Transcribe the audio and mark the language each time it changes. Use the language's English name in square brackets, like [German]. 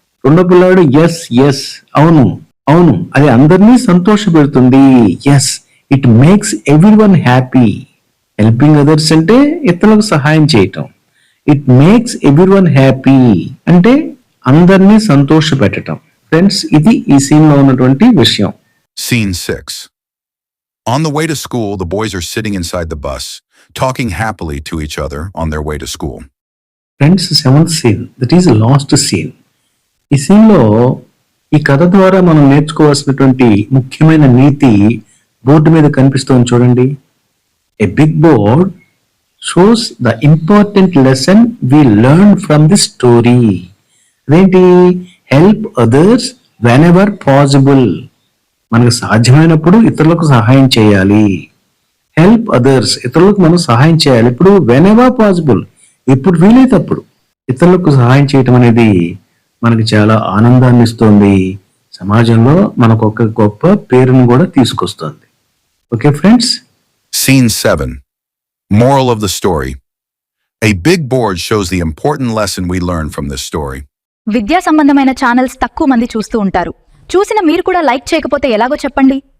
[Telugu] రెండో పిల్లవాడు [English] yes yes, [Telugu] అవును అవును, అది అందరినీ సంతోషపెడుతుంది. [English] Yes, it makes everyone happy. Helping others అంటే [Telugu] ఇతరులకు సహాయం చేయటం. [English] it makes everyone happy అంటే [Telugu] అందరినీ సంతోషపెట్టడం. ఫ్రెండ్స్, ఇది ఈ సీన్ లో ఉన్నటువంటి విషయం. [English] Scene 6. On the way to school, the boys are sitting inside the bus, talking happily to each other on their way to school. Friends, seventh scene, that is last scene. [Telugu] ఈ scene లో ఈ కథ ద్వారా మనం నేర్చుకోవాల్సినటువంటి ముఖ్యమైన నీతి board మీద కనిపిస్తోంది చూడండి. [English] A big board shows the important lesson we learned from this story. అదేంటి? Help others whenever possible. [Telugu] మనకు సాధ్యమైనప్పుడు ఇతరులకు సహాయం చేయాలి. [English] help others, [Telugu] ఇతరులకు మనం సహాయం చేయాలి. ఇప్పుడు [English] whenever possible, [Telugu] ఎప్పుడు వీలైతే అప్పుడు ఇతరులకు సహాయం చేయటం అనేది మనకి చాలా ఆనందాన్ని ఇస్తుంది. సమాజంలో మనకు ఒక గొప్ప పేరును కూడా తీసుకొస్తుంది. [English] Okay friends. Scene 7. Moral of the story. A big board shows the important lesson we learned from this story. [Telugu] విద్యా సంబంధమైన ఛానల్స్ తక్కువ మంది చూస్తూ ఉంటారు. చూసిన మీరు కూడా లైక్ చేయకపోతే ఎలాగో చెప్పండి.